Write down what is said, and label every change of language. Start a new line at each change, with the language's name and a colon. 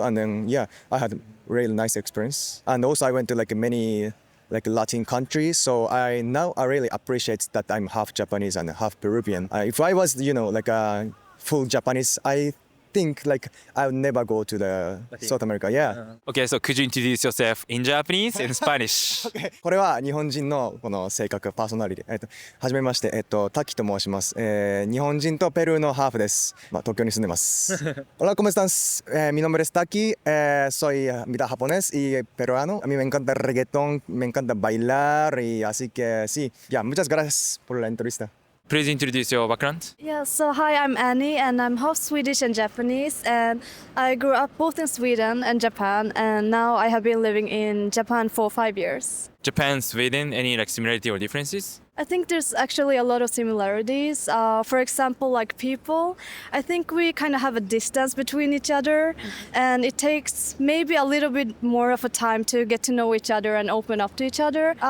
English: And then yeah, I had really nice experience. And also I went to like many like Latin countries. So I really appreciate that I'm half Japanese and half Peruvian. If I was like a full Japanese, I think like I would never go to the South America. Yeah. Okay, so could you introduce yourself in Japanese and Spanish?
Japanese: これは日本人のこの性格パーソナリティ。はじめまして、滝と申します。日本人とペルーのハーフです。東京に住んでます。
Spanish: Hola, ¿cómo estás? Mi nombre es Taki. Soy mitad japonés y peruano. A mí me encanta el reggaetón, me encanta bailar y así que sí. Ya, muchas gracias por la entrevista.
English: Please introduce your background. Yeah, so hi, I'm Annie and I'm half Swedish and Japanese, and I grew up both in Sweden and Japan, and now I have been living in Japan for 5 years. Japan, Sweden, any like similarity or differences? I think there's actually a lot of similarities. For example, like people, I think we kind of have a distance between each other, and it takes maybe a little bit more of a time to get to know each other and open up to each other.